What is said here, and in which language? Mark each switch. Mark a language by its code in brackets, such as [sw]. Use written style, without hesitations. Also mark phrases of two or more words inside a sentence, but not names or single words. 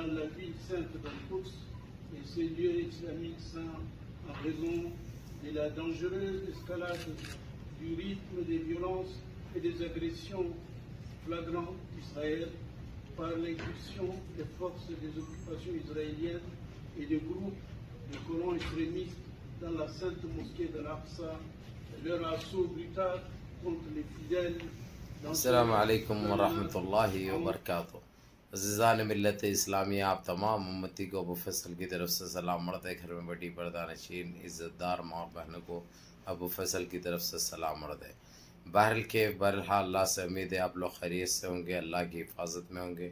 [fr] la ville sainte d'Al-Quds et ses lieux islamiques saints en raison de la dangereuse escalade du rythme des violences et des agressions flagrantes d'Israël par l'incursion des forces des occupations israéliennes et des groupes de colons extrémistes dans la sainte mosquée de l'Aqsa et leur assaut brutal contre les fidèles. [ar] السلام علیکم ورحمۃ اللہ وبرکاتہ. [ur] عزیزان ملت اسلامی، آپ تمام امتی کو ابو فیصل کی طرف سے سلام. مرتے گھر میں بڑی پردہ نشین عزت دار ماں اور بہنوں کو ابو فیصل کی طرف سے سلام مرتے. بہرحال اللہ سے امید ہے آپ لوگ خیریت سے ہوں گے، اللہ کی حفاظت میں ہوں گے.